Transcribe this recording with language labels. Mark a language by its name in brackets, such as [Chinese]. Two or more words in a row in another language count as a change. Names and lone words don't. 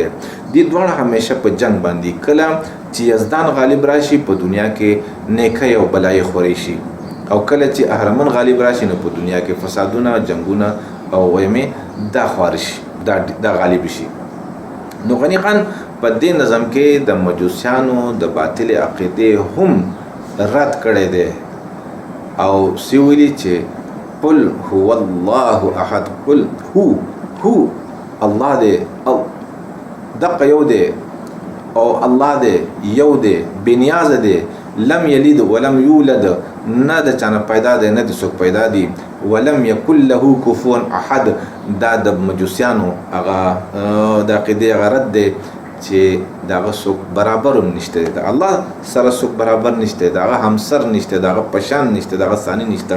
[Pashto] د دواړو همیشه په جنگ باندې، کله چې یزدان غالب راشي په دنیا کې نیکۍ او بلای خوري شي، او کله چې اهرمن غالب راشي نو په دنیا کې فسادونه، جنگونه او ویمه دا خارش دا غالب شي. نو غنی خان په دې نظم کې د مجوسیانو د باطل عقیده هم رد کړي دي او سویلی چې [Arabic] قل هو الله احد، قل هو الله [Pashto] دی، دقه یو دی، او الله دی یو دی، بنیاز دی، [Arabic] لم یلد ولم یولد، [Pashto] نه د چانه پیدا دی نه د څوک پیدا دی، [Arabic] ولم یکن له کفوا احد. [Pashto] دا د مجوسیانو هغه د عقیده هغه رد دی چې داغه څوک برابر هم نشته، د الله سره څوک برابر نشته، داغه همسر نشته، داغه پشان نشته، داغه ثاني نشته.